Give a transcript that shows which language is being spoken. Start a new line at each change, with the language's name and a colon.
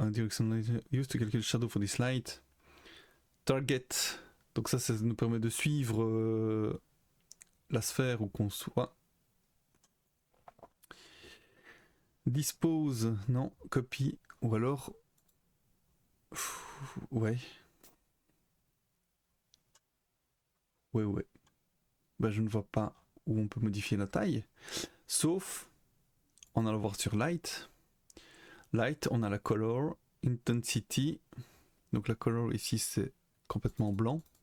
English: Directional light used to calculate shadow for this light. Target.
French: Donc ça nous permet de suivre la sphère où qu'on soit. Dispose, non, copy, ou alors. Ouais. Ouais. Bah, je ne vois pas où on peut modifier la taille. Sauf en allant voir sur Light. Light, on a la Color, Intensity. Donc la Color ici, c'est complètement blanc.